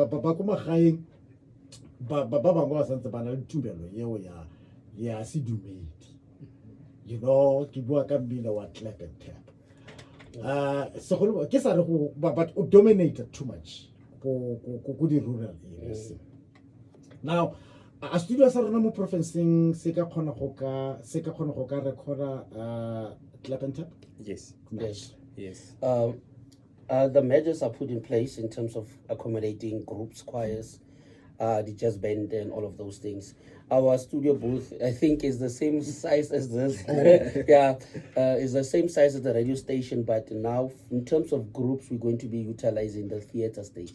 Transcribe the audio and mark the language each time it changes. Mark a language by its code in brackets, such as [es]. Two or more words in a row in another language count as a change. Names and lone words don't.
[en] But dominated too much the rural areas. [tn] Now, a studio sa rona mo provinceng se ka khona go ka recorda [en] clap and tap. Yes. Yes. Yes. The measures are put in place in terms of accommodating groups, choirs, the jazz band, and all of those things. our studio booth, I think, is the same size as this. Is the same size as the radio station, but now in terms of groups, we're going to be utilizing the theater stage.